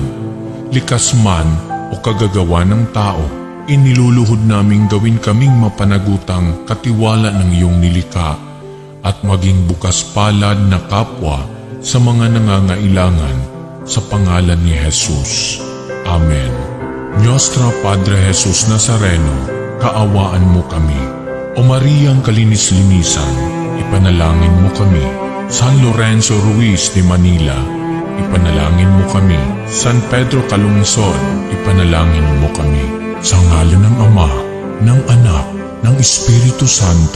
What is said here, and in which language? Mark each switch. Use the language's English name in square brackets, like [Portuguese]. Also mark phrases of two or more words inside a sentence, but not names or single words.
[Filipino] Likas man o kagagawa ng tao, iniluluhod naming gawin kaming mapanagutang katiwala ng iyong nilikha at maging bukas palad na kapwa sa mga nangangailangan sa pangalan ni Jesus. Amen. Nostra Padre Jesus Nazareno, kaawaan mo kami. O Mariang kalinis-linisan, ipanalangin mo kami. San Lorenzo Ruiz de Manila, ipanalangin mo kami. San Pedro Calungsod, ipanalangin mo kami. Sa ngalan ng Ama, ng Anak, ng Espiritu Santo.